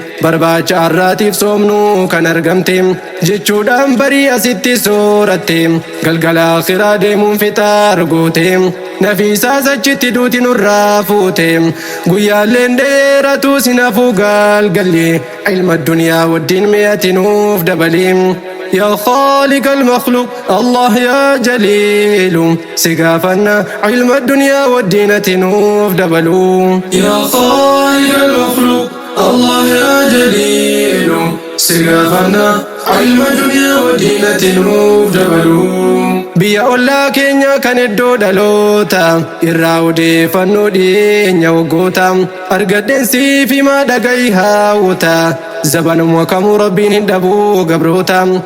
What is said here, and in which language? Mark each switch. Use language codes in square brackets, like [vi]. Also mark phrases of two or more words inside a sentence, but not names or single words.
[om] Barbaacha har'aatiif soomnu kan argamte. Jechuudhaan barii asitti sooratte. Galgala akhiraa deemuun fixaar goote. Nafiisaas achitti duuti nurraa fuute. Guyyaalleen dheeratu si nafuu galgalli. Ilma addunyaa waddiin mee ati nuuf dabali. [ar] يا خالق المخلوق، الله يا جليل. [om] Si gaafanna ilma addunyaa waddiin ati nuuf dabalu. [ar] يا خالق المخلوق، الله يا جليل. [om] Si gaafanna ilma addunyaa waddiin ati nuuf dabalu. Biyya ollaa keenya kan iddoo dhaloota irraa odeeffannoo dhiyeenya waggoota. Argadheen siif himaa dhaga'i haawwata. Zabanuma kamuu Rabbiin hin dhabuu gabroota.